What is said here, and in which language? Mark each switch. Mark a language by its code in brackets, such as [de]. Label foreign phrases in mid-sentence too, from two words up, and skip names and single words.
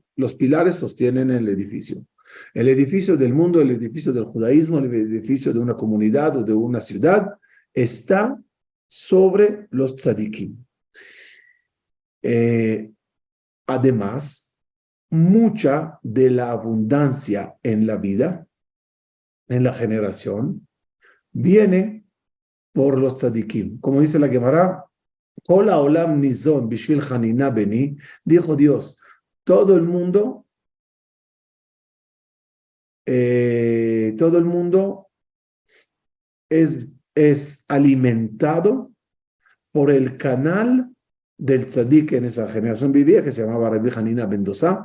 [es] Los pilares sostienen el edificio. El edificio del mundo, el edificio del judaísmo, el edificio de una comunidad o de una ciudad está sobre los tzadikim. Además, mucha de la abundancia en la vida, en la generación, viene por los tzadikim. Como dice la Gemara, [he] כל העולם ניזון בשביל חנינא בני, [es] dijo Dios, todo el mundo es alimentado por el canal del tzadik en esa generación vivía, que se llamaba Rabbi Hanina ben Dosa.